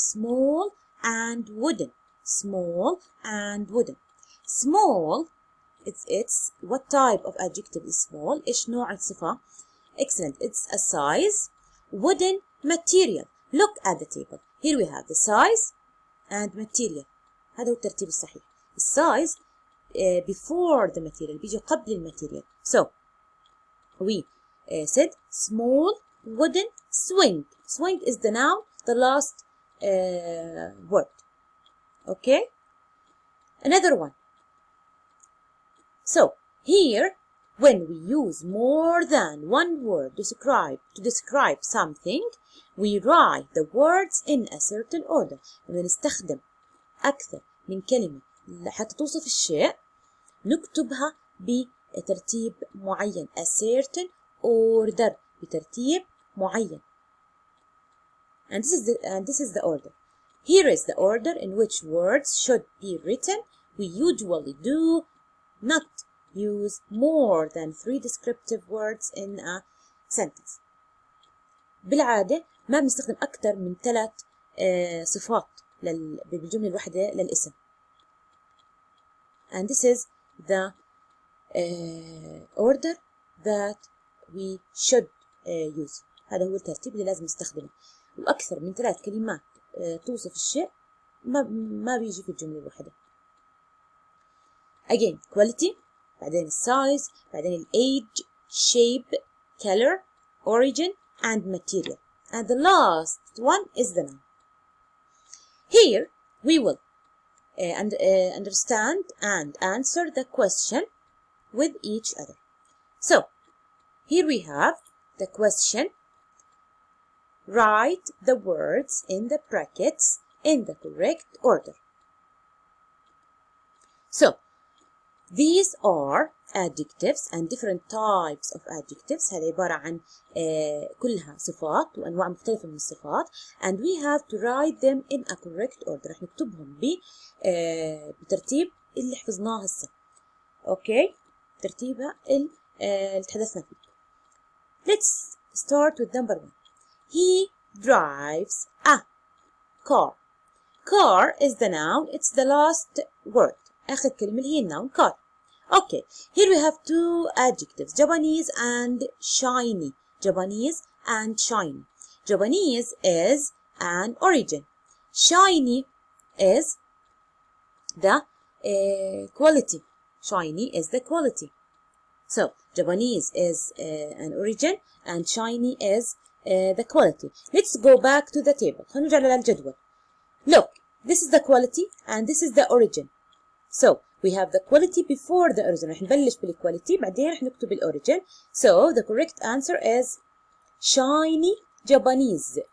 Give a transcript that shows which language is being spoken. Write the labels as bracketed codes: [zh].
[en] Small and wooden. Small and wooden. Small, it's what type of adjective is small? [ar] إيش نوع الصفة? [en] Excellent. It's a size. Wooden, material. Look at the table. Here we have the size and material. [ar] هذا هو الترتيب الصحيح. السايز [en] before the material [ar] بيجي قبل الماتيريال. [en] So we said small wooden swing. Swing is the noun, the last word. Okay. Another one. So here, when we use more than one word to describe something, we write the words in a certain order. [ar] لما نستخدم أكثر من كلمة حتى توصف الشيء نكتبها بترتيب معين. [en] A certain order. [ar] بترتيب معين. [en] And this is the order. Here is the order in which words should be written. We usually do not use more than 3 descriptive words in a sentence. [ar] بالعادة ما بنستخدم أكثر من 3 صفات بالجملة الواحدة للاسم. [en] And this is the order that we should use. [ar] هذا هو الترتيب اللي لازم نستخدمه. وأكثر من 3 كلمات توصف الشيء ما بيجي في الجملة الواحدة. [en] Again, quality, [ar] بعدين [en] size, بعدين age, shape, color, origin, and material. And the last one is the noun. Here we will understand and answer the question with each other. So, here we have the question. Write the words in the brackets in the correct order. So, these are adjectives and different types of adjectives. [ar] هذه عبارة عن كلها صفات وأنواع مختلفة من الصفات. [en] And we have to write them in a correct order. [ar] رح نكتبهم بترتيب اللي حفظناه هسه. أوكي؟ ترتيبها اللي تحدثنا فيه. [en] Let's start with number 1. He drives a car. Car is the noun. It's the last word. [ar] آخر كلمة اللي هي noun car. [en] Okay, here we have 2 adjectives, Japanese and shiny. Japanese and shiny. Japanese is an origin. Shiny is the quality. Shiny is the quality. So, Japanese is an origin and shiny is the quality. Let's go back to the table. [ar] هنرجع للجدول. [en] Look, this is the quality and this is the origin. So, we have the quality before the origin. [ar] رح نبلش بالquality بعدين رح نكتب الorigin. [en] So, the correct answer is shiny Japanese.